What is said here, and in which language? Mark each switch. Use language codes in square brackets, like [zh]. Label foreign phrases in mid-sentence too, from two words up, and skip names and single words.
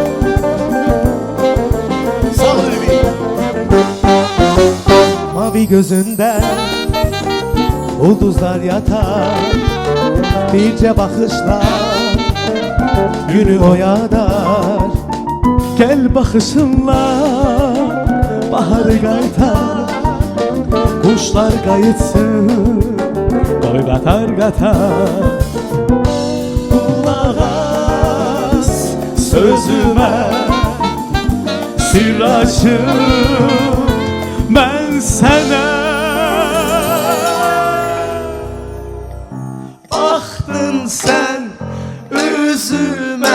[az] Sağ ol [tr] Mavi gözünde ulduzlar yatar, birce bakışla günü oyadar. Gel bakışınla baharı qaytar, kuşlar [az] qayıtsın qoy qatar qatar. [tr] Kulak as Sözüme sir açım ben sana. baktın sen üzüme,